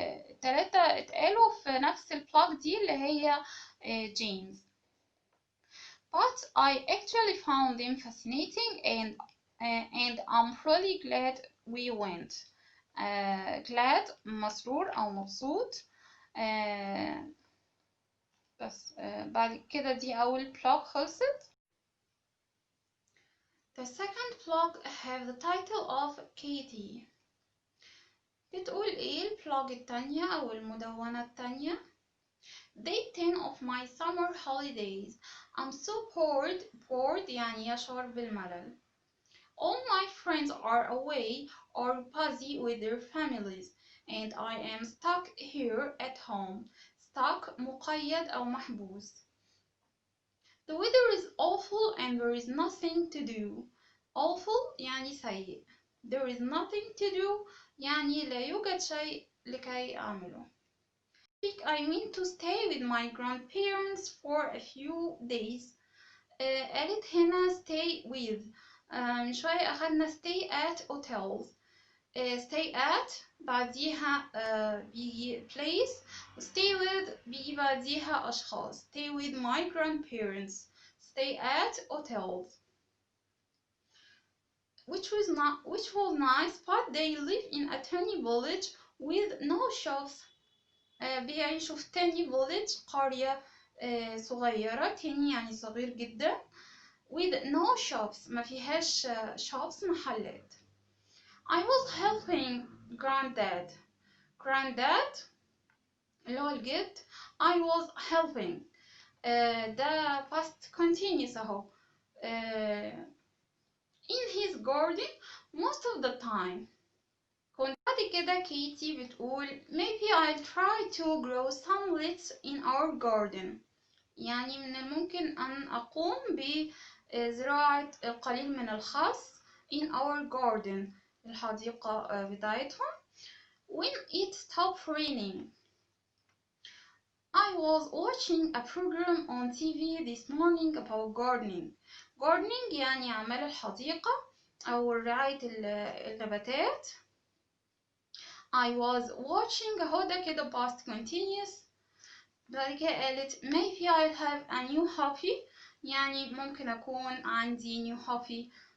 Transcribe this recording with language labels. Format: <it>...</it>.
<ar>التلاتة اتقالوا في نفس البلوج دي اللي هي جيمس.</ar> <en>But I actually found them fascinating and I'm really glad we went.</en> <ar>glad مسرور أو مبسوط. بس بعد كده دي أول بلوج خلصت.</ar> <en>The second blog have the title of Katie.</en> <ar>بتقول ايه البلوج التانية أو المدونة التانية؟</ar> <en>Day 10 of my summer holidays. I'm so bored</en> <ar>يعني يشعر بالملل.</ar> <en>All my friends are away or busy with their families and I am stuck here at home.</en> <ar>stuck مقيد أو محبوس.</ar> <en>The weather is awful and there is nothing to do.</en> <ar>Awful يعني سيء.</ar> <en>There is nothing to do</en> <ar>يعني لا يوجد شيء لكي أعمله.</ar> <en>I mean to stay with my grandparents for a few days.</en> <ar>قالت هنا stay with. من شوية أخدنا stay at hotels. stay at بعديها بيجي place. stay with بيجي بعديها أشخاص.</ar> <en>stay with my grandparents. stay at hotels. which was nice, but they live in a tiny village with no shops.</en> <ar>بيعيشوا في</ar> <en>tiny village</en> <ar>قرية صغيرة. tiny يعني صغير جدا.</ar> <en>with no shops</en> <ar>ما فيهاش</ar> <en>shops</en> <ar>محلات.</ar> <en>I was helping granddad</en> <ar>اللي هو الجد.</ar> <en>I was helping ده past continuous أهو. in his garden most of the time.</en> <ar>كنت بعد كده كيتي بتقول</ar> <en>maybe I'll try to grow some lettuce in our garden.</en> <ar>يعني من الممكن أن أقوم بزراعة القليل من الخس</ar> <en>in our garden</en> <ar>الحديقة بتاعتهم.</ar> <en>when it stopped raining. I was watching a program on TV this morning about gardening.</en> <ar>gardening يعني أعمال الحديقة أو رعاية النباتات.</ar> <en>I was watching</en> <ar>أهو ده كده</ar> <en>past continuous.</en> <ar>بعد كده قالت</ar> <en>maybe I'll have a new hobby</en> <ar>يعني ممكن أكون عندي new hobby.</ar>